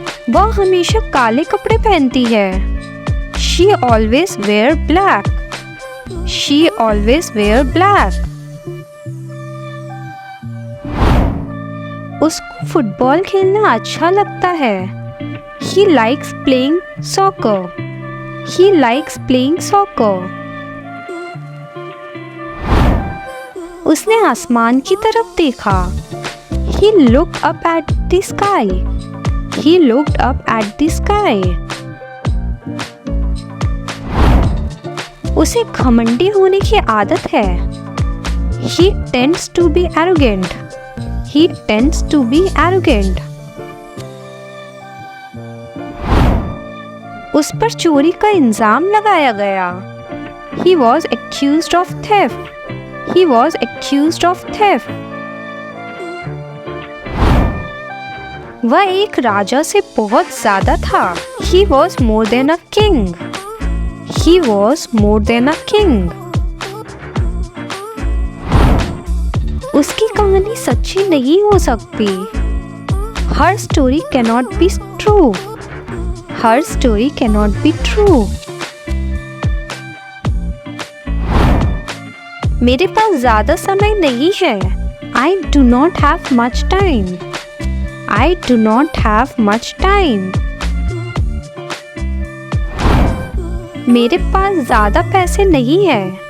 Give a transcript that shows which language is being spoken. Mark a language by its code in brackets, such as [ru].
[hi] वह हमेशा काले कपड़े पहनती है। [en] She always wear black. She always wear black. [hi] उसको फुटबॉल खेलना अच्छा लगता है। [en] He likes playing soccer. He likes playing soccer. [hi] उसने आसमान की तरफ देखा। [en] He looked up at the sky. He looked up at the sky. [hi] उसे घमंडी होने की आदत है। [en] He tends to be arrogant. He tends to be arrogant. [hi] उस पर चोरी का इल्जाम लगाया गया। [en] He was accused of theft. He was accused of theft. [hi] वह एक राजा से बहुत ज्यादा था। [en] He was more than a king. He was more than a king. [hi] उसकी कहानी सच्ची नहीं हो सकती। [en] Her story cannot be true. Her story cannot be true. [hi] मेरे पास ज़्यादा समय नहीं है। [en] I do not have much time. I do not have much time. [hi] मेरे पास ज़्यादा पैसे नहीं है।